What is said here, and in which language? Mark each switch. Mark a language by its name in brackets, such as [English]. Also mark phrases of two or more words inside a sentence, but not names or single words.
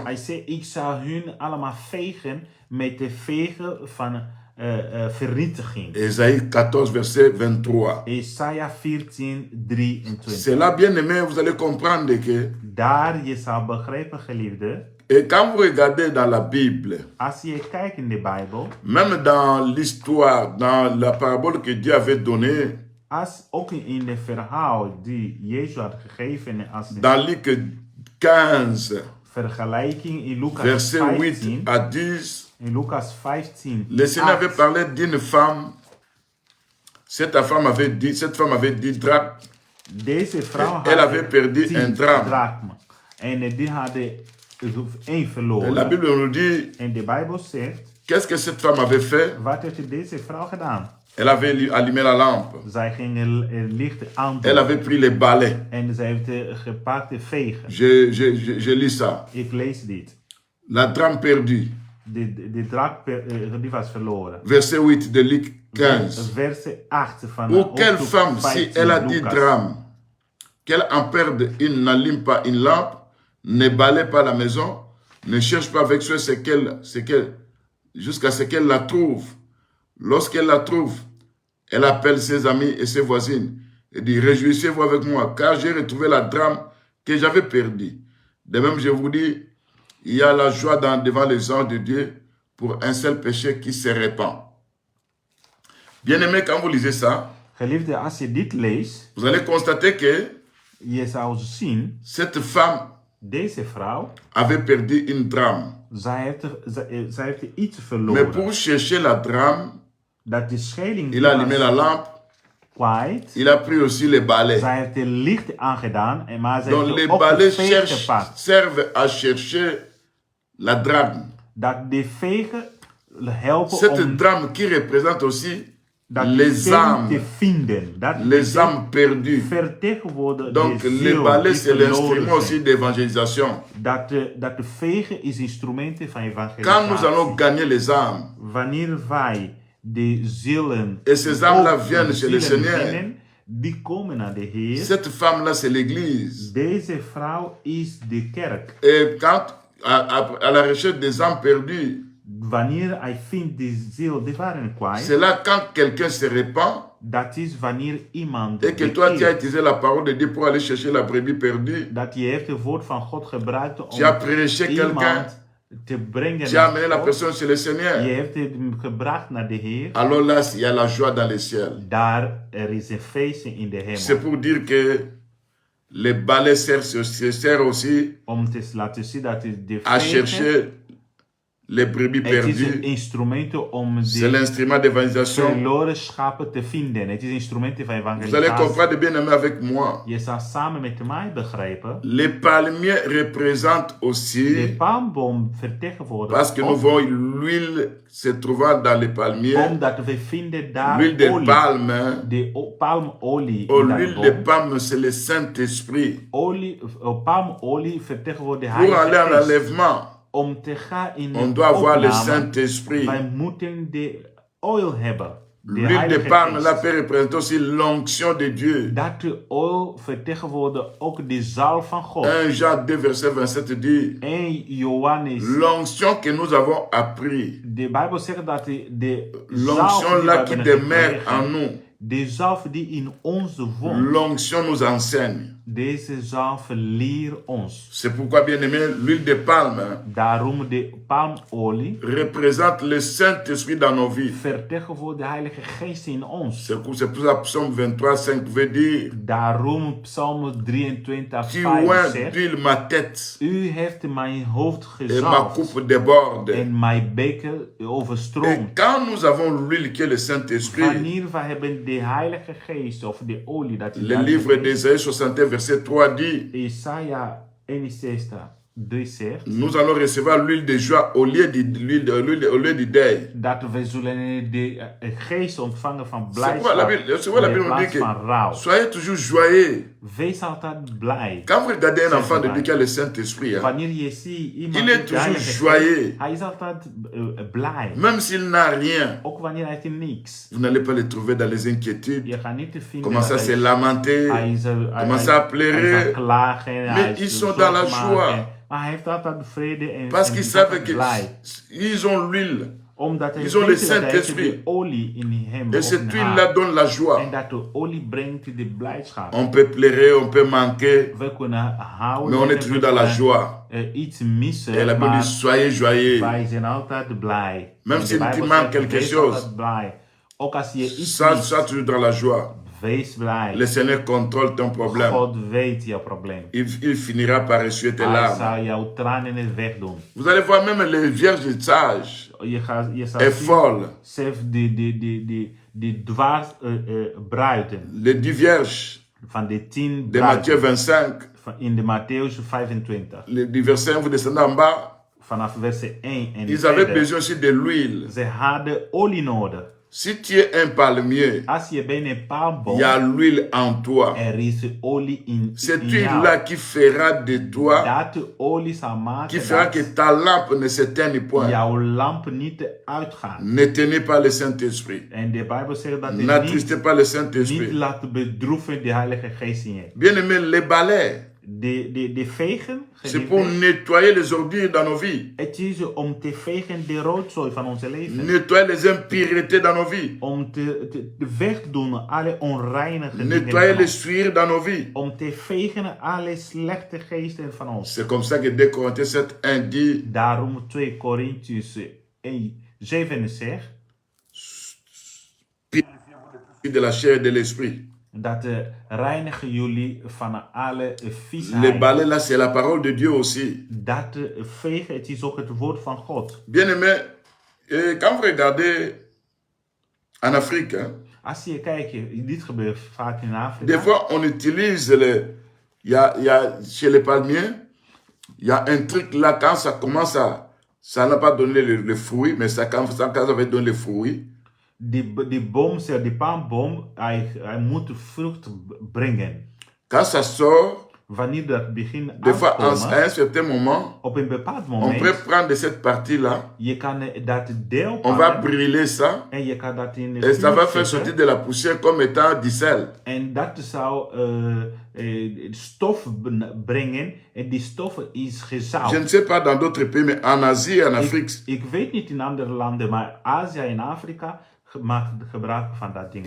[Dutch] Hij zei, ik zal hun allemaal vegen met de vegen van vernietiging. [French] Ésaïe 14, verset 23. [Dutch] Jesaja 14, 23. [French] C'est là, bien aimé, vous allez comprendre que, [Dutch] Daar je zal begrijpen, geliefde, [French] et quand vous regardez dans la Bible, [Dutch] als je kijkt in de Bijbel, [French] même dans l'histoire, dans la parabole que Dieu avait donnée, [Dutch] als ook in de verhaal die Jezus had gegeven als de [French] dans Luc 15, [Dutch] vergelijking in Lucas [French] verset 8 [Dutch] 15, [French] à 10, [Dutch] in Lucas 15, [French] le Seigneur avait [Dutch] 8, [French] parlé d'une femme. Cette femme avait dit [Dutch] deze vrouw [French] Elle [Dutch] had [French] avait perdu [Dutch] 10 [French] un drame. [Dutch] drachma. En die hadden één [French] Et [Dutch] verloren. [French] la Bible nous dit, [Dutch] En de Bijbel zegt, [French] qu'est-ce que cette femme avait fait? [Dutch] wat heeft deze vrouw gedaan? [French] Elle avait allumé la lampe. [Dutch] Zij ging het licht aan [French] Elle avait pris les balais. [Dutch] en zij heeft gepakt de vegen. [French] Je lis ça. [Dutch] Ik lees dit. [French] La drame perdue. [Dutch] De draak die was verloren. [French] Verset 8 de Luc 15. [Dutch] Verset 8 van [French] Ou quelle [Dutch] hoofdstuk [French] femme, si [Dutch] 15 [French] elle a 10 [Dutch] Lucas. [French] drames, qu'elle en perde une, n'allume pas une lampe, ne balaye pas la maison, ne cherche pas avec soin jusqu'à ce qu'elle la trouve. Lorsqu'elle la trouve, elle appelle ses amis et ses voisines et dit, réjouissez-vous avec moi, car j'ai retrouvé la drame que j'avais perdue. De même, je vous dis, il y a la joie devant les anges de Dieu pour un seul péché qui se répand. Bien-aimé, quand vous lisez ça, [Dutch] Geliefde, als je dit leest, [French] vous allez constater que [Dutch] je zou zien, [French] cette femme [Dutch] deze vrouw, [French] avait perdu une drame. [Dutch] zij heeft iets [French] Mais [Dutch] verloren. [French] pour chercher la drame, [Dutch] Dat de scheiding [French] il a allumé la lampe, [Dutch] kwijt. [French] il a pris aussi les balais. [Dutch] Zij heeft de licht aangedaan, maar zij [French] Donc [Dutch] heeft [French] les [Dutch] ook de [French] balais [Dutch] vegen gepakt. [French] servent à chercher la drame. [Dutch] Dat de vegen helpen [French] Cette [Dutch] om [French] drame qui représente aussi [Dutch] dat [French] les [Dutch] vegen [French] âmes, [Dutch] te vinden. Dat [French] les âmes perdues. [Dutch] vertegenwoordigen [French] Donc [Dutch] de [French] les [Dutch] ziel [French] balais, [Dutch] die [French] c'est l'instrument [Dutch] verloren [French] aussi [Dutch] zijn. [French] d'évangélisation. [Dutch] Dat de vegen is instrumenten van [French] Quand nous allons [Dutch] evangelisatie. [French] gagner les âmes, [Dutch] Wanneer wij de zielen [French] et ces âmes-là [Dutch] ook [French] viennent [Dutch] de [French] chez le [Dutch] zielen [French] Seigneur, [Dutch] winnen, die komen naar de Heer. [French] cette femme-là, c'est l'Église. [Dutch] Deze vrouw is de kerk. [French] Et quand, à la recherche des âmes perdues, [Dutch] Wanneer hij vindt de ziel, die waren kwijt. [French] c'est là quand quelqu'un se répand [Dutch] Dat is wanneer iemand [French] et que toi tu as [Dutch] bekeert. [French] utilisé la parole de Dieu pour aller chercher la brebis perdue. [Dutch] Dat je heeft het woord van God gebruikt om [French] Tu as prêché quelqu'un, [Dutch] iemand te brengen [French] tu as [Dutch] naar [French] amené la [Dutch] God. [French] personne chez le [Dutch] Je [French] Seigneur. [Dutch] hebt hem gebracht naar de Heer. [French] Alors là, il y a la joie dans les ciels. [Dutch] Daar er is een feestje in de [French] C'est [Dutch] hemel. [French] pour dire que les balais servent aussi [Dutch] Om te laten zien dat de [French] à [Dutch] vegen, [French] chercher les brebis [Dutch] het is een [French] perdues. [Dutch] instrument om [French] C'est [Dutch] de [French] l'instrument d'évangélisation. [Dutch] verloren schapen te vinden. Het is een instrument van [French] Vous allez [Dutch] evangelisatie. [French] comprendre bien aimé avec moi. [Dutch] Je zal samen met mij begrijpen. [French] Les palmiers représentent [Dutch] De [French] aussi, [Dutch] palmboom vertegenwoordigt [French] parce que nous [Dutch] ook, [French] voyons l'huile se trouvant dans les palmiers, [Dutch] omdat we vinden daar [French] l'huile de [Dutch] olie. [French] palme, hein. [Dutch] De palmolie [French] Oh, [Dutch] in dat [French] l'huile de [Dutch] boom. [French] palme, c'est le Saint-Esprit. [Dutch] Palmolie vertegenwoordigt de [French] Pour aller [Dutch] Heilige [French] en [Dutch] Geest. [French] enlèvement, [Dutch] Om te gaan in [French] on [Dutch] de [French] doit avoir le [Dutch] opname, [French] Saint-Esprit. [Dutch] wij moeten de oil hebben. De [French] L'huile de [Dutch] Heilige [French] palme, là, [Dutch] Geest. [French] peut représenter aussi l'onction de Dieu. [Dutch] Dat de oil vertegenwoordigt ook de zalf van God. [French] 1 Jean 2, verset 27 dit, [Dutch] 1 Johannes. [French] l'onction que nous avons appris, [Dutch] De Bijbel zegt dat de [French] l'onction [Dutch] zalf die [French] là [Dutch] we [French] qui [Dutch] hebben [French] demeure en [Dutch] gekregen, [French] nous, [Dutch] de zalf die in ons woont, [French] l'onction nous enseigne. [Dutch] deze zalf leert ons. [French] C'est pourquoi, bien aimé, l'huile de palme hein, [Dutch] Daarom de palmolie [French] représente le Saint-Esprit dans nos vies. [Dutch] vertegenwoordigt de Heilige Geest in ons. [French] C'est pour ça Psaume 23, 5 veut dire, [Dutch] Daarom Psalm 23, [French] tu [Dutch] 5 [French] oins [Dutch] zegt, [French] d'huile ma tête [Dutch] u heeft mijn hoofd [French] et ma [Dutch] gezalfd [French] coupe déborde. [Dutch] en mijn beker [French] Et [Dutch] overstroomt. [French] quand nous avons l'huile qui est le Saint-Esprit, [Dutch] Wanneer we hebben de Heilige Geest of de olie, dat is de [French] le [Dutch] Heilige [French] livre [Dutch] Geest. [French] d'Ésaïe 61, verset 3 dit, [Dutch] Isaiah 61, 3 zegt [French] nous allons recevoir l'huile de joie au lieu du deuil. [Dutch] dat we zullen de geest ontvangen van [French] C'est pourquoi la [Dutch] blijdschap [French] Bible, c'est pourquoi la [Dutch] in [French] Bible nous dit [Dutch] plaats van rouw. [French] que soyez toujours joyeux. [Dutch] Wees altijd blij. [French] Quand vous regardez un C'est enfant de vrai. Dieu qui a le Saint-Esprit, hein, [Dutch] Wanneer je ziet iemand [French] il [Dutch] met [French] est [Dutch] de [French] toujours [Dutch] Heilige Geest, [French] joyeux. [Dutch] hij is altijd blij. [French] Même s'il n'a rien, [Dutch] Ook wanneer hij heeft niks. [French] vous n'allez pas le trouver dans les inquiétudes, [Dutch] Je gaat niet te vinden [French] commencer à [Dutch] dat [French] se [Dutch] hij [French] lamenter, commencer à [Dutch] hij is [French] pleurer, [Dutch] aan klagen. hij is [French] ils [Dutch] zorg [French] sont dans la [Dutch] maken. [French] joie. [Dutch] Maar hij heeft altijd vrede en [French] parce [Dutch] en [French] qu'ils [Dutch] is [French] savent [Dutch] altijd blij. [French] qu'ils ont l'huile. [Dutch] Omdat hij [French] Ils ont le [Dutch] weet dat hij heeft [French] Saint-Esprit. [Dutch] de olie in hem [French] Et [Dutch] op [French] cette [Dutch] haar. [French] huile-là donne la joie. [Dutch] En dat de olie brengt de blijdschap. [French] On peut pleurer, on peut manquer, [Dutch] We kunnen houden. [French] mais on est [Dutch] en [French] toujours [Dutch] we [French] dans la [Dutch] kunnen, [French] joie. [Dutch] iets missen. [French] Et la Bible [Dutch] maar [French] dit, soyez joyeux. [Dutch] wij zijn altijd blij. [French] Même [Dutch] En de [French] si [Dutch] Bijbel [French] tu manques [Dutch] zegt, [French] quelque [Dutch] wees [French] chose. [Dutch] altijd blij. Ook als je iets [French] Ça, [Dutch] mist, [French] toujours dans la joie. [Dutch] wees blij. [French] Le Seigneur contrôle ton problème. [Dutch] God weet jouw probleem. [French] Il finira par essuyer tes [Dutch] Hij [French] larmes. [Dutch] zal jouw tranen wegdoen. [French] Vous allez voir même les vierges sages [Dutch] Je zal [French] et [Dutch] zien, [French] folles, [Dutch] zelfs die dwaas bruiden. [French] les 10 vierges, [Dutch] van de 10 [French] de Matthieu [Dutch] bruiden [French] 25, [Dutch] in de Matthäus 25. [French] du verset 1, vous descendez en bas, [Dutch] Vanaf verset 1 en [French] ils avaient [Dutch] verder. [French] besoin aussi de l'huile. [Dutch] Ze hadden olie nodig. [French] Si tu es un palmier, [Dutch] Als je bent een [French] il [Dutch] palmboom, [French] y a l'huile en toi. [Dutch] is olie in [French] Cette [Dutch] jou. [French] huile-là qui fera de toi, [Dutch] Dat olie zal [French] qui [Dutch] maken [French] fera [Dutch] dat [French] que ta lampe ne s'éteigne point. [Dutch] jouw lamp niet uitgaat. [French] N'éteignez pas le Saint-Esprit. [Dutch] En de Bijbel zegt dat je [French] N'attristez pas le [Dutch] niet [French] Saint-Esprit. [Dutch] laat bedroeven de Heilige Geest in je. [French] Bien-aimés, les balais, [Dutch] De vegen, [French] c'est pour nettoyer les ordures dans nos vies. [Dutch] het is om te vegen de rotzooi van onze leven. [French] Nettoyer les impuretés dans nos vies. [Dutch] Om te wegdoen alle onreinige [French] Nettoyer [Dutch] dingen van [French] les [Dutch] ons. [French] souillures dans nos vies. [Dutch] Om te vegen alle slechte geesten van ons. [French] C'est comme ça que 2 Corinthiens 7:1 dit [Dutch] Daarom 2 Korintiërs 7 zegt [French] de la chair et de l'esprit. [Dutch] dat reinigen jullie van alle [French] Les [Dutch] viesheid. [French] balais là, c'est la parole de Dieu aussi. [Dutch] Dat vegen, het is ook het woord van God. [French] Bien-aimés, quand vous regardez en Afrique, hein, [Dutch] Als je kijkt, dit gebeurt vaak in [French] des [Dutch] Afrika. [French] fois on utilise il y a chez les palmiers, il y a un truc là, quand ça commence à, ça n'a pas donné le fruit, mais ça, quand ça va donner le fruit, [Dutch] Die boom, die palmboom, hij moet vrucht brengen. [French] quand ça sort, [Dutch] Wanneer dat begint [French] des fois à [Dutch] uitkomen, [French] un certain moment, [Dutch] op een bepaald [French] on [Dutch] moment, [French] peut prendre de cette partie-là, [Dutch] je kan dat deel [French] on va [Dutch] pakken [French] brûler ça, [Dutch] en je kan dat in [French] et ça va [Dutch] vuur [French] faire [Dutch] zetten. [French] sortir de la poussière comme étant du sel. [Dutch] En dat zou stof brengen. En die stof is gezout. [French] Je ne sais pas dans d'autres pays, mais en Asie et en Afrique, [Dutch] Ik weet niet in andere landen, maar Azië en Afrika maakt gebruik van dat ding.